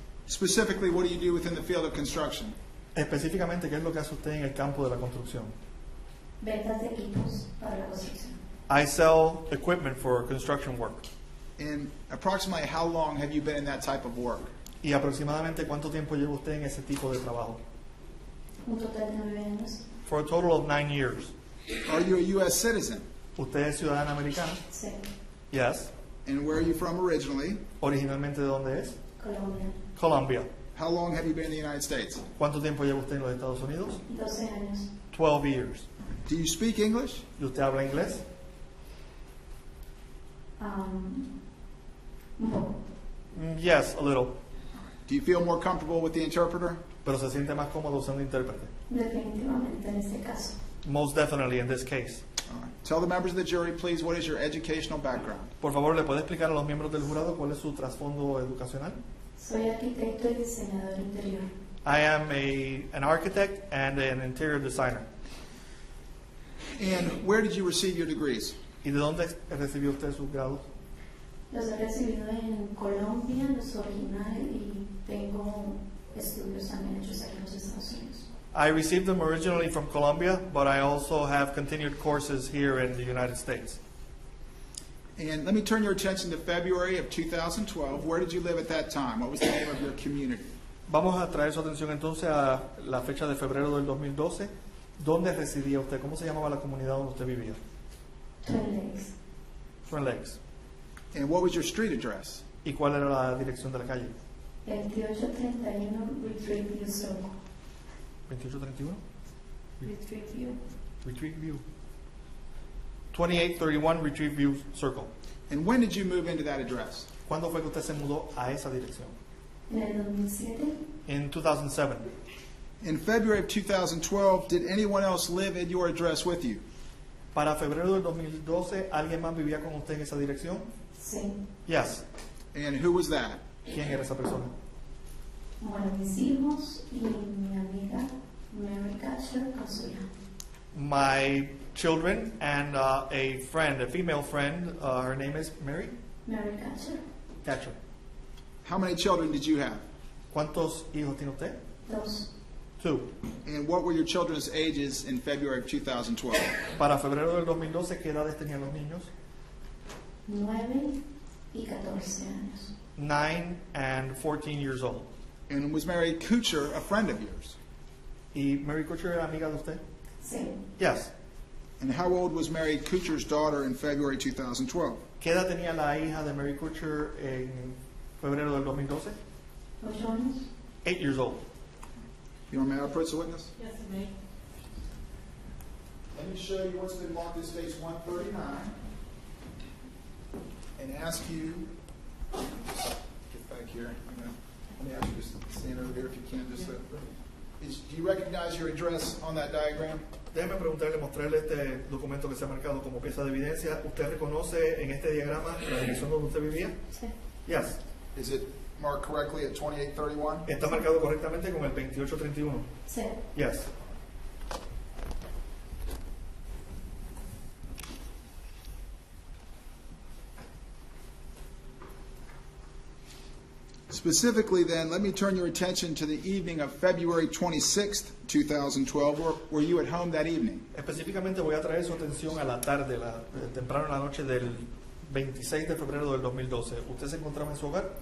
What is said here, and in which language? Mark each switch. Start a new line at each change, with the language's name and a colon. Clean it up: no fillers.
English: Specifically, what do you do within the field of construction?
Spanish: Específicamente, ¿qué es lo que hace usted en el campo de la construcción? Ventas de equipos para la construcción.
English: I sell equipment for construction work. And approximately how long have you been in that type of work?
Spanish: ¿Y aproximadamente cuánto tiempo lleva usted en ese tipo de trabajo? Un total de 9 años.
English: For a total of 9 years. Are you a U.S. citizen?
Spanish: ¿Usted es ciudadana americana? Sí.
English: Yes. And where are you from originally?
Spanish: ¿Originalmente de dónde es? Colombia.
English: Colombia. How long have you been in the United States?
Spanish: ¿Cuánto tiempo lleva usted en los Estados Unidos? 12 años.
English: 12 years. Do you speak English?
Spanish: ¿Y usted habla inglés? Un poco.
English: Yes, a little. Do you feel more comfortable with the interpreter?
Spanish: Pero se siente más cómodo usando intérprete. Definitivamente en este caso.
English: Most definitely in this case. All right. Tell the members of the jury, please, what is your educational background?
Spanish: Por favor, ¿le puede explicar a los miembros del jurado cuál es su trasfondo educacional? Soy arquitecto y diseñador interior.
English: I am an architect and an interior designer. And where did you receive your degrees?
Spanish: ¿Y de dónde recibió usted sus grados? Los he recibido en Colombia, los originales, y tengo estudios también hechos aquí en los Estados Unidos.
English: I received them originally from Colombia, but I also have continued courses here in the United States. And let me turn your attention to February of 2012. Where did you live at that time? What was the name of your community?
Spanish: Vamos a traer su atención entonces a la fecha de febrero del 2012. ¿Dónde residía usted? ¿Cómo se llamaba la comunidad donde usted vivía? Twin Lakes.
English: Twin Lakes. And what was your street address?
Spanish: ¿Y cuál era la dirección de la calle? 2831 Retreat View Circle.
English: 2831 Retreat View. Retreat View. 2831 Retreat View Circle. And when did you move into that address?
Spanish: ¿Cuándo fue que usted se mudó a esa dirección? En el 2007,
English: In 2007. In February of 2012, did anyone else live at your address with you?
Spanish: Para febrero del 2012, ¿alguien más vivía con usted en esa dirección? sí.
English: Yes. And who was that?
Spanish: ¿Quién era esa persona? Bueno, mis hijos y mi amiga Mary Catcher con su hija.
English: My children and a friend, a female friend, her name is Mary Mary Catcher, Catcher. How many children did you have?
Spanish: ¿Cuántos hijos tiene usted? 2,
English: 2. And what were your children's ages in February of 2012?
Spanish: Para febrero del 2012, ¿qué edades tenían los niños? 9 y 14 años.
English: 9 and 14 years old. And was Mary Kuchar a friend of yours?
Spanish: ¿Y Mary Kutcher era amiga de usted? Sí.
English: Yes. And how old was Mary Kuchar's daughter in February 2012?
Spanish: ¿Qué edad tenía la hija de Mary Kutcher en febrero del 2012? 8 años.
English: 8 years old. Your Honor, may I approach the witness? Yes, it may. Let me show you what's been marked as case 139 and ask you, get back here. Let me ask you to stand over here if you can. Do you recognize your address on that diagram?
Spanish: Déjeme preguntarle, mostrarle este documento que se ha marcado como pieza de evidencia. ¿Usted reconoce en este diagrama la dirección donde usted vivía? Sí.
English: Yes. Is it marked correctly at 2831?
Spanish: ¿Está marcado correctamente con el 2831? Sí.
English: Yes. Specifically then, let me turn your attention to the evening of February 26th, 2012. Were you at home that evening?
Spanish: Específicamente voy a traer su atención a la tarde, temprano en la noche del 26 de febrero del 2012. ¿Usted se encontraba en su hogar?